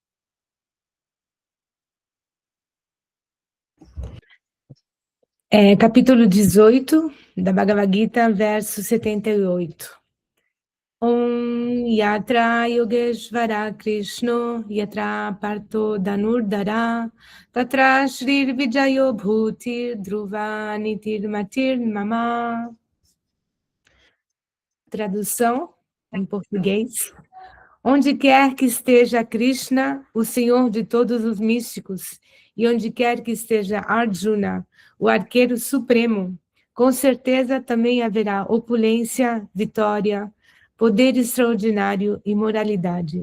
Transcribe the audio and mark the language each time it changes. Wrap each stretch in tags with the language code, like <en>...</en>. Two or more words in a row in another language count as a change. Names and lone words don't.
<pt>Capítulo 18 da Bhagavad Gita, verso 78.</pt> <sa>ॐ यत्र योगेश्वर कृष्णो यत्र पार्थो धनुर्धर तत्र श्री विजयो भूतिर् ध्रुवा नीतिर् मतिर् मम.</sa> <pt>Tradução em português. Onde quer que esteja Krishna, o Senhor de todos os místicos, e onde quer que esteja Arjuna, o arqueiro supremo, com certeza também haverá opulência, vitória, poder extraordinário e moralidade.</pt>